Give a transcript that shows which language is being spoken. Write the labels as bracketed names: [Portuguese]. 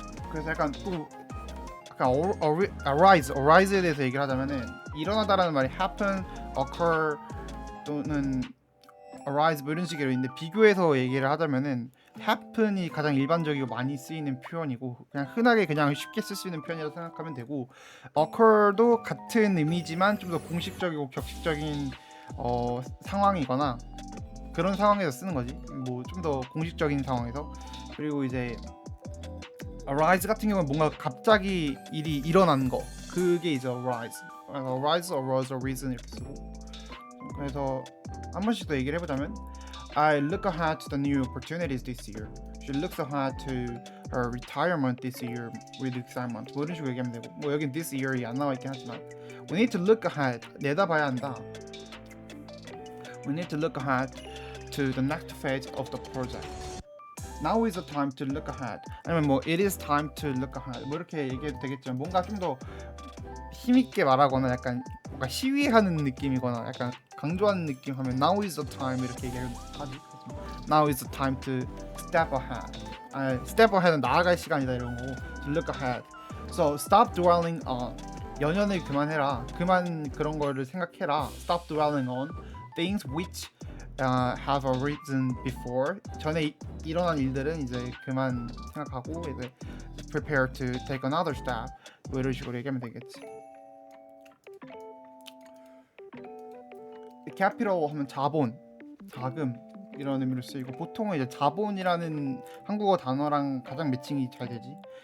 [Korean] 그래서 약간 또 약간 arise에 대해서 얘기를 하자면은, 일어나다라는 말이 happen, occur 또는 arise 뭐 이런 식으로 있는데, 비교해서 얘기를 하자면은 happen이 가장 일반적이고 많이 쓰이는 표현이고, 그냥 흔하게 그냥 쉽게 쓸 수 있는 표현이라고 생각하면 되고, occur도 같은 의미지만 좀 더 공식적이고 격식적인 상황이거나 그런 상황에서 쓰는 거지. 뭐 좀 더 공식적인 상황에서. 그리고 이제 arise 같은 경우는 뭔가 갑자기 일이 일어난 거, 그게 이제 [English] arise, arose, arisen [Korean] 이렇게 쓰고. 그래서 한 번씩 더 얘기를 해보자면, [English] I look ahead to the new opportunities this year. She looks ahead to her retirement this year with excitement. [Korean] 뭐 이런 식으로 얘기하면 되고, 뭐 여긴 this year이 안 나와 있긴 하지만, [English] we need to look ahead, [Korean] 내다봐야 한다. [English] We need to look ahead to the next phase of the project. Now is the time to look ahead. [Korean] 아니면 뭐 [English] it is time to look ahead. [Korean] 뭐 이렇게 얘기해도 되겠지만, 뭔가 좀 더 힘있게 말하거나 약간 뭔가 시위하는 느낌이거나 약간 강조하는 느낌 하면 [English] now is the time [Korean] 이렇게 얘기하지. [English] Now is the time to step ahead. step ahead은 [Korean] 나아갈 시간이다 이런 거고, [English] to look ahead. So stop dwelling on, [Korean] 연연을 그만해라, 그만 그런 거를 생각해라. [English] Stop dwelling on things which have arisen before. [Korean] 전에 일어난 일들은 이제 그만 생각하고 이제 [English] prepare to take another step. [Korean] 뭐 이런 식으로 얘기하면 되겠지. capital 하면 자본, 자금 이런 의미로 쓰이고, 보통은 이제 자본이라는 한국어 단어랑 가장 매칭이 잘 되지.